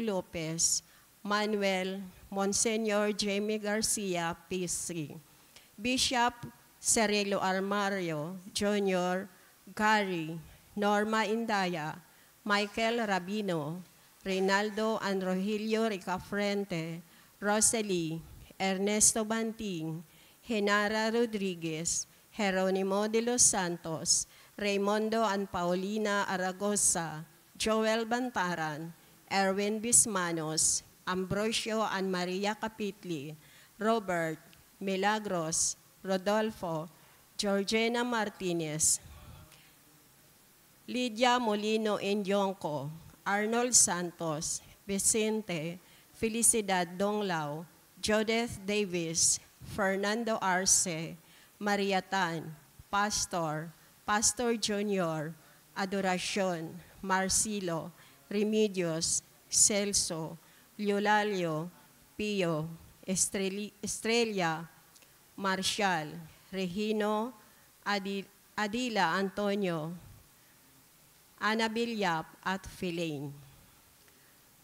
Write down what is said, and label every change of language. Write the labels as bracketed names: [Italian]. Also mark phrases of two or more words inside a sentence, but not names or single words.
[Filipino] Lopez, Manuel, Monsenyor Jamie Garcia, PC, Bishop Cirilo Armario, Jr., Gary, Norma Indaya, Michael Rabino, Reynaldo and Rogelio Ricafrente, Rosalie, Ernesto Banting, Genara Rodriguez, Jeronimo de los Santos, Raimundo and Paulina Aragosa, Joel Bantaran, Erwin Bismanos, Ambrosio and Maria Capitli, Robert, Milagros, Rodolfo, Georgina Martinez, Lydia Molino Indyongco, Arnold Santos, Vicente, Felicidad Donglao, Judith Davis, Fernando Arce, Maria Tan, Pastor, Pastor Junior, Adoracion, Marcelo, Remedios, Celso, Eulalio, Pio, Estrella, Marcial, Regino, Adila Antonio, Ana Bilyap at Philaine.